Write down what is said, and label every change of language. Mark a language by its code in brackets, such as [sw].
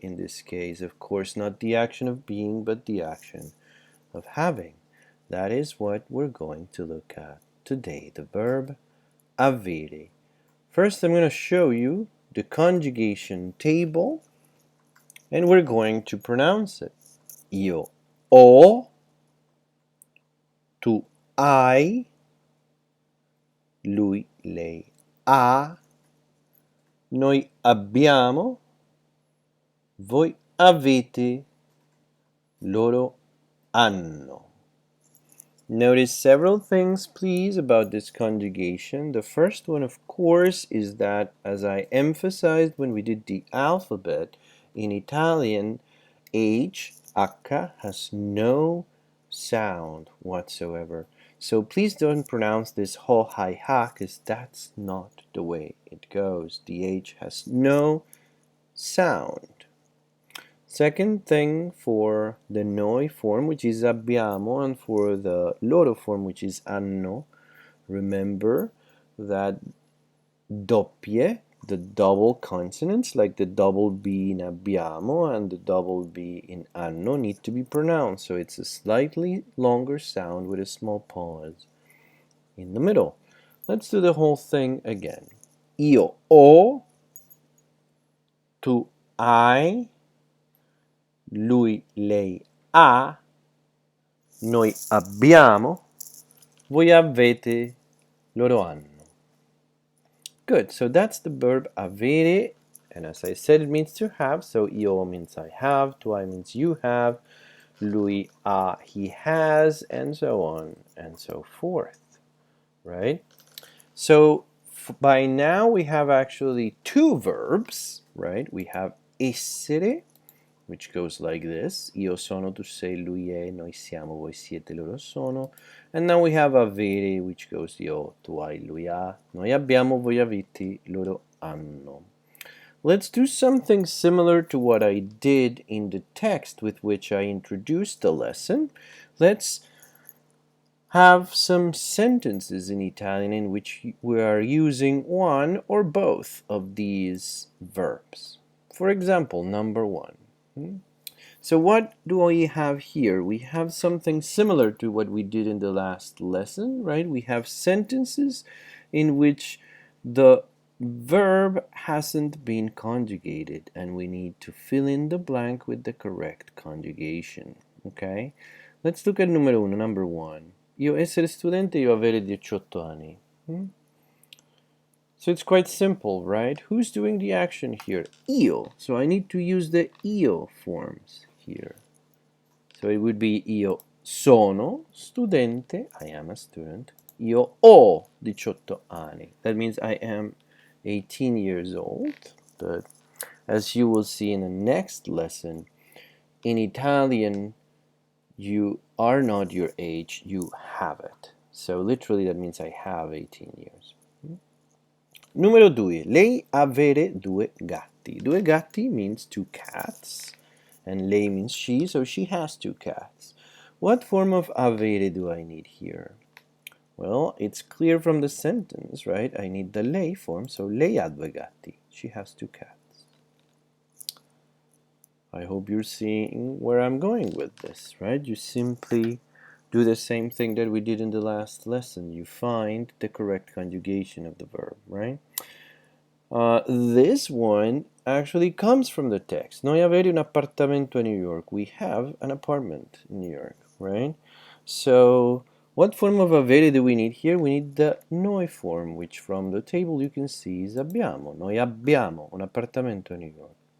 [en] In this case, of course, not the action of being, but the action of having. That is what we're going to look at today, the verb avere. First, I'm going to show you the conjugation table, and we're going to pronounce it. [it] Io ho, tu hai, lui, lei ha, noi abbiamo, voi avete, loro hanno. [en] Notice several things, please, about this conjugation. The first one, of course, is that, as I emphasized when we did the alphabet, in Italian, H, has no sound whatsoever. So please don't pronounce this ho, hi, ha, because that's not the way it goes. The H has no sound. Second thing, for the noi form, which is abbiamo, and for the loro form, which is hanno, remember that doppie, the double consonants, like the double B in abbiamo and the double B in hanno, need to be pronounced. So it's a slightly longer sound with a small pause in the middle. Let's do the whole thing again. [it] Io ho, tu hai, lui, lei ha, noi abbiamo, voi avete, loro hanno. [en] Good, so that's the verb avere, and as I said, it means to have. So io means I have, tu hai means you have, lui ha, he has, and so on and so forth, right? So by now we have actually 2 verbs, right? We have essere which goes like this. [it] Io sono, tu sei, lui è, noi siamo, voi siete, loro sono. And now we have avere, which goes io, tu hai, lui ha, noi abbiamo, voi avete, loro hanno. [en] Let's do something similar to what I did in the text with which I introduced the lesson. Let's have some sentences in Italian in which we are using one or both of these verbs. For example, number one. So what do we have here? We have something similar to what we did in the last lesson, right? We have sentences in which the verb hasn't been conjugated and we need to fill in the blank with the correct conjugation, okay? Let's look at numero uno, number one. [it] Io essere studente, io avere 18 anni. [en] So it's quite simple, right? Who's doing the action here? Io. So I need to use the io forms here. So it would be [it] io sono studente, [en] I am a student. [it] Io ho 18 anni. [en] That means I am 18 years old. But as you will see in the next lesson, in Italian, you are not your age, you have it. So literally that means I have 18 years. Numero 2. [it] Lei avere 2 gatti. 2 gatti [en] means 2 cats. And lei means she, so she has 2 cats. What form of avere do I need here? Well, it's clear from the sentence, right? I need the lei form, so [it] lei ha 2 gatti. [en] She has 2 cats. I hope you're seeing where I'm going with this, right? You simply do the same thing that we did in the last lesson. You find the correct conjugation of the verb, right? This one actually comes from the text. [it] Noi avere un appartamento a New York. [en] We have an apartment in New York, right? So what form of avere do we need here? We need the noi form, which from the table you can see is abbiamo. [it] Noi abbiamo un appartamento a New York.